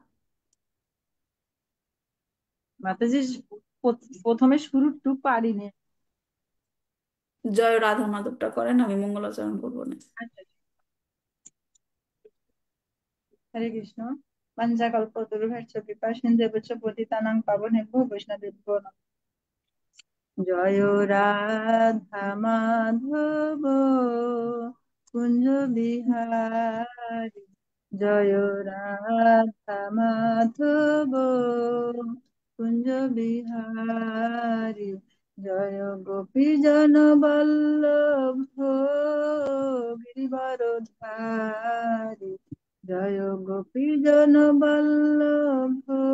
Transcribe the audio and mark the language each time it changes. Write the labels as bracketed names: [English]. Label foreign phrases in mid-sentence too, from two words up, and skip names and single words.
[Bangla] মাতাজি, প্রথমে শুরুটুকু পারিনি। জয় রাধা মাধবটা করেন, আমি মঙ্গলাচরণ করবো না। আচ্ছা। হরে কৃষ্ণ। [Sanskrit] পঞ্চাকল্পতরুভ্যশ্চ কৃপা সিন্ধুভ্যশ্চ পতিতানাং পাবনেভ্যো বৈষ্ণবেভ্যো নমঃ। জয় রাধা মাধব কুঞ্জ বিহারী, জয় রাধা মাধব কুঞ্জ বিহারী, জয় গোপী জন বল্লভ গিরিবরধারী, জয় গোপী জন বল্লভ